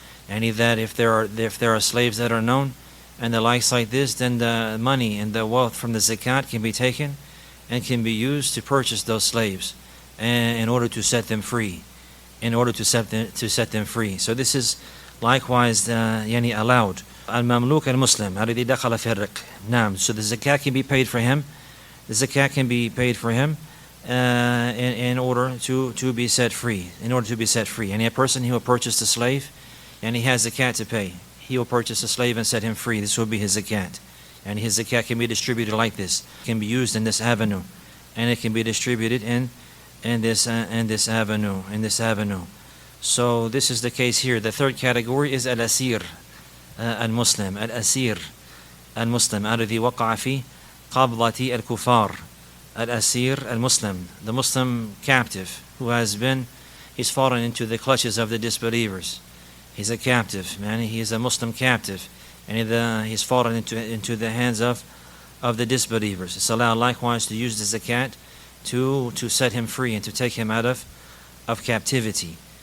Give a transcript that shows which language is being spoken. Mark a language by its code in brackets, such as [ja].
[en] And that if there are slaves that are known and the likes like this, then the money and the wealth from the zakat can be taken and can be used to purchase those slaves and in order to set them free. To set them free. So this is likewise allowed. [ar] Al-Mamluk al-Muslim الذي دخل في الرق. نعم. [en] So the zakat can be paid for him. The zakat can be paid for him in order to be set free. In order to be set free. And a person who will purchase a slave and he has zakat to pay, he will purchase a slave and set him free. This will be his zakat. And his zakat can be distributed like this. It can be used in this avenue. And it can be distributed in this avenue. So this is the case here. The third category is al-asir al-Muslim. [ar] Al-asir al-Muslim الذي وقع في قبضة الكفار. [en] Al-asir al-Muslim, the Muslim captive who he's fallen into the clutches of the disbelievers. He's a captive, man. He's a Muslim captive, and he's fallen into the hands of the disbelievers. It's allowed likewise to use the zakat to set him free and to take him out of captivity.